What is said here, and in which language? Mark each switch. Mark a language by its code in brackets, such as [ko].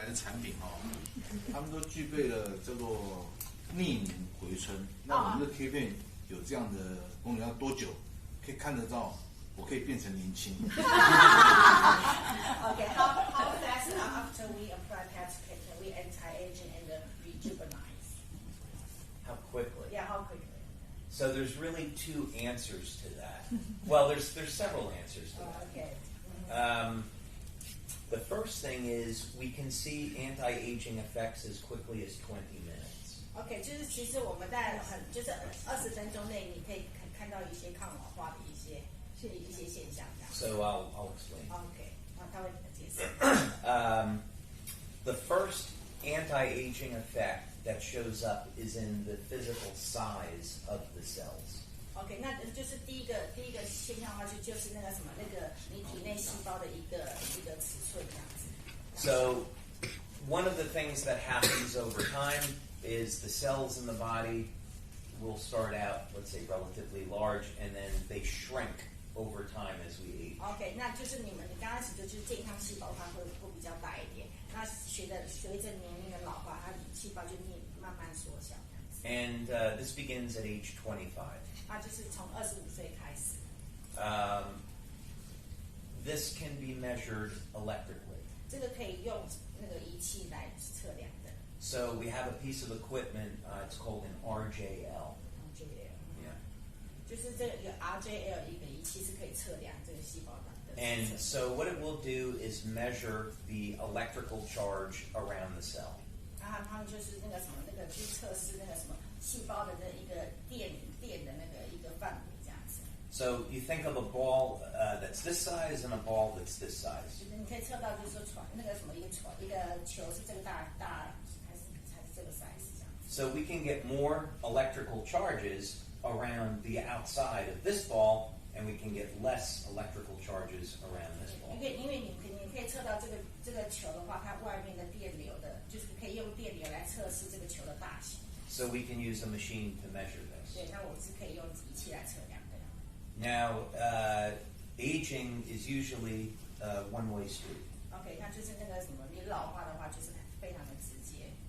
[zh] 产品哦，他们都具备了叫做逆龄回春。那我们的贴片有这样的功能，要多久可以看得到？我可以变成年轻。 [en] Okay, how fast after we apply PET scan can we anti-aging and rejuvenate? How quickly? Yeah, how quickly? So there's really two answers to that. Well, there's several answers to that. Okay. The first thing is we can see anti-aging effects as quickly as 20 minutes. [zh] OK， 就是其实我们在就是20分钟内，你可以看到一些抗老化的一些现象。 [en] So I'll explain. [zh] OK， 他会解释。 [en] The first anti-aging effect that shows up is in the physical size of the cells. [zh] OK， 那就是第一个现象的话，就是那个什么，那个你体内细胞的一个尺寸这样子。 [en] So one of the things that happens over time is the cells in the body will start out, let's say, relatively large, and then they shrink over time as we age. [zh] OK， 那就是你刚开始就是健康细胞它会比较大一点，那随着年龄的老化，它细胞就慢慢缩小。 [en] And this begins at age 25. [zh] 啊，就是从25岁开始。 [en] This can be measured electrically. [zh] 这个可以用那个仪器来测量的。 [en] So we have a piece of equipment. It's called an RJL. Yeah. [zh] 就是这个RJL 一个仪器是可以测量这个细胞的。 [en] And so what it will do is measure the electrical charge around the cell. [zh] 他们就是那个什么，那个去测试那个什么细胞的那一个电的那个一个范围这样子。 [en] So you think of a ball that's this size and a ball that's this size. [zh] 就是你可以测到，就是说那个什么一个球是这个大还是这个 size 这样。 [en] So we can get more electrical charges around the outside of this ball, and we can get less electrical charges around this ball. [zh] 因为你可以测到这个球的话，它外面的电流的，就是可以用电流来测试这个球的大小。 [en] So we can use a machine to measure this. [zh] 对，那我是可以用仪器来测量的。 [en] Now, aging is usually a one-way street. [zh] OK， 那就是那个什么，你老化的话就是非常的直接。